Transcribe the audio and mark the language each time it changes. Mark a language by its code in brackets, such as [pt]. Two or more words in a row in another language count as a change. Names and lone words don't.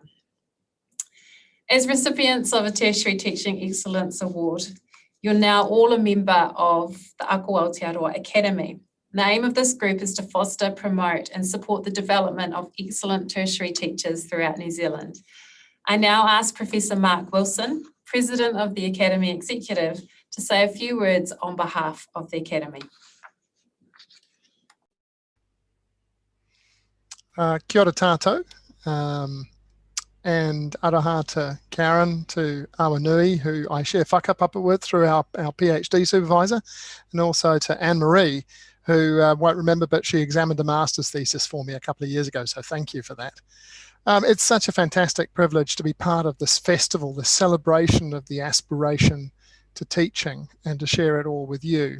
[en] As recipients of a Tertiary Teaching Excellence Award, you're now all a member of the Ako Aotearoa Academy. The aim of this group is to foster, promote and support the development of excellent tertiary teachers throughout New Zealand. I now ask Professor Mark Wilson, President of the Academy Executive, to say a few words on behalf of the Academy. [mi] Kia ora tātou. [en] And aroha to Karen, to Awanui, who I share whakapapa with through our PhD supervisor, and also to Anne-Marie, who won't remember, but she examined a master's thesis for me a couple of years ago, so thank you for that. It's such a fantastic privilege to be part of this festival, this celebration of the aspiration to teaching, and to share it all with you.